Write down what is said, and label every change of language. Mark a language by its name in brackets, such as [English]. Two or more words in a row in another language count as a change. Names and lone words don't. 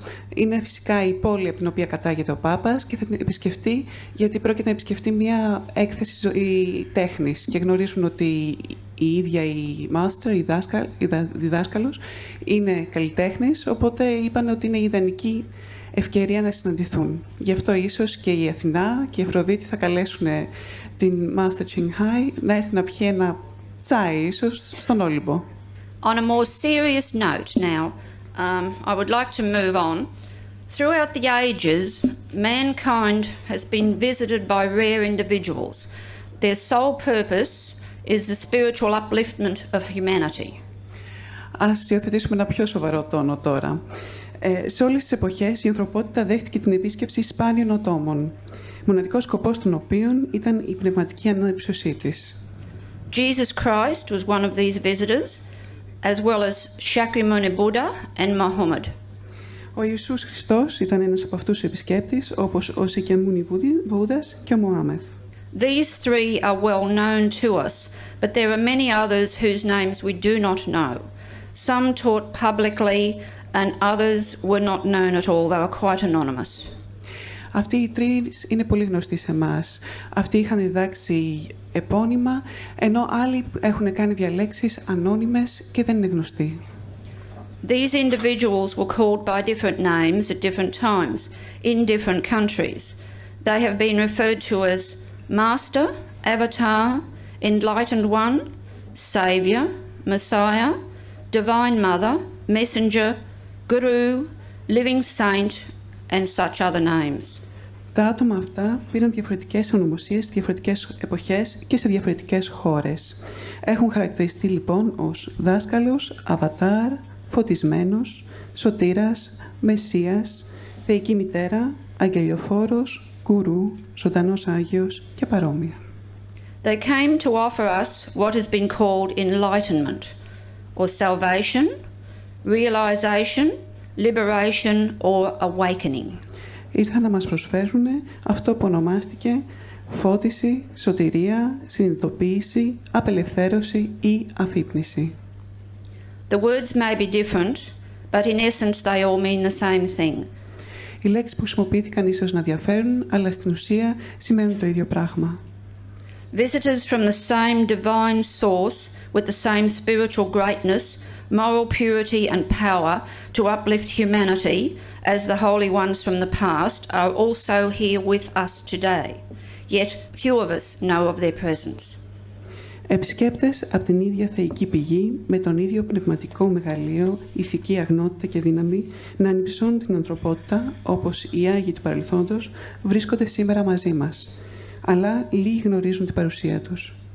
[Greek] Είναι φυσικά η πόλη από την οποία κατάγεται ο Πάπας και θα την επισκεφτεί γιατί πρόκειται να επισκεφτεί μια έκθεση τέχνης και γνωρίζουν ότι η ίδια η master, η διδάσκαλος, είναι καλλιτέχνης, οπότε είπαν ότι είναι η ιδανική ευκαιρία να συναντηθούν. Γι' αυτό ίσως και η Αθηνά και η Αφροδίτη θα καλέσουν την Master Qinghai να έρθει να πιει ένα τσάι, ίσως, στον Όλυμπο. [English] On a more serious note now, I would like to move on. Throughout the ages, mankind has been visited by rare individuals. Their sole purpose is the spiritual upliftment of humanity. [Greek] Ας υιοθετήσουμε ένα πιο σοβαρό τόνο τώρα. Σε όλες τις εποχές η ανθρωπότητα δέχτηκε την επίσκεψη σπάνιων ατόμων, μοναδικός σκοπός των οποίων ήταν η πνευματική ανέψωσή της. [English] Jesus Christ was one of these visitors, as well as Shakyamuni Buddha and Muhammad. [Greek] Ο Ιησούς Χριστός ήταν ένας από αυτούς τους επισκέπτες, όπως ο Σακιαμούνι Βούδας και ο Μωάμεθ. [English] These three are well known to us, but there are many others whose names we do not know. Some taught publicly and others were not known at all. They were quite anonymous. [Greek] Αυτοί οι τρεις είναι πολύ γνωστοί σε εμάς. Αυτοί είχαν διδάξει επώνυμα, ενώ άλλοι έχουν κάνει διαλέξεις ανώνυμες και δεν είναι γνωστοί. [English] These individuals were called by different names at different times in different countries. They have been referred to as Master, Avatar, Enlightened One, Saviour, Messiah, Divine Mother, Messenger, Guru, Living Saint and such other names. [Greek] Τα άτομα αυτά πήραν διαφορετικές ονομοσίες σε διαφορετικές εποχές και σε διαφορετικές χώρες. Έχουν χαρακτηριστεί λοιπόν ως δάσκαλος, αβατάρ, φωτισμένος, σωτήρας, μεσσίας, θεϊκή μητέρα, αγγελιοφόρος, γκουρού, ζωντανός Άγιος και παρόμοια. [English] They came to offer us what has been called enlightenment, or salvation, realization, liberation or awakening. [Greek] Ήρθαν να μας προσφέρουν αυτό που ονομάστηκε φώτιση, σωτηρία, συνειδητοποίηση, απελευθέρωση ή αφύπνιση. [English] The words may be different, but in essence they all mean the same thing. [Greek] Οι λέξεις που χρησιμοποιήθηκαν ίσως να διαφέρουν, αλλά στην ουσία σημαίνουν το ίδιο πράγμα. [English] Visitors from the same divine source with the same spiritual greatness, moral purity and power to uplift humanity as the holy ones from the past are also here with us today. Yet few of us know of their presence. [Greek] Επισκέπτες από την ίδια θεϊκή πηγή, με τον ίδιο πνευματικό μεγαλείο, ηθική αγνότητα και δύναμη, να ανυψώνουν την ανθρωπότητα, όπως οι Άγιοι του παρελθόντος, βρίσκονται σήμερα μαζί μας. Αλλά λίγοι γνωρίζουν την παρουσία τους.